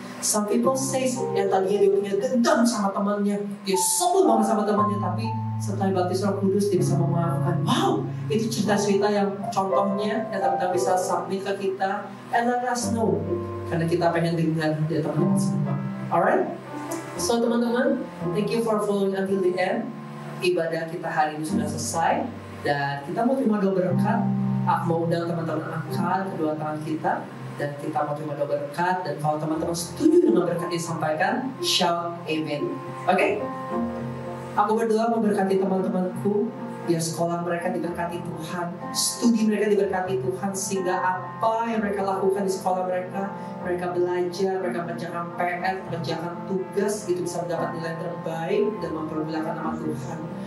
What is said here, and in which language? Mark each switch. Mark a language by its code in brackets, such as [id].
[en] Some people say [id] yang tadinya dia punya dendam sama temannya, dia sebel banget sama temannya, tapi setelah baptis Roh Kudus dia bisa memaafkan. Wow, itu cerita-cerita yang contohnya yang teman-teman bisa submit ke kita, [en] and let us know, [id] karena kita pengen dengar dari teman-teman semua. [en] Alright? So [id] teman-teman, [en] thank you for following until the end. [id] Ibadah kita hari ini sudah selesai dan kita mau terima doa berkat. Aku mau undang teman-teman angkat kedua tangan kita dan kita mau terima doa berkat. Dan kalau teman-teman setuju dengan berkat yang disampaikan, [en] shout amen. [id] Oke? Aku berdoa memberkati teman-temanku, biar sekolah mereka diberkati Tuhan, studi mereka diberkati Tuhan, sehingga apa yang mereka lakukan di sekolah mereka belajar, mereka mengerjakan PR, mengerjakan tugas, itu bisa mendapat nilai terbaik dan mempermuliakan nama Tuhan.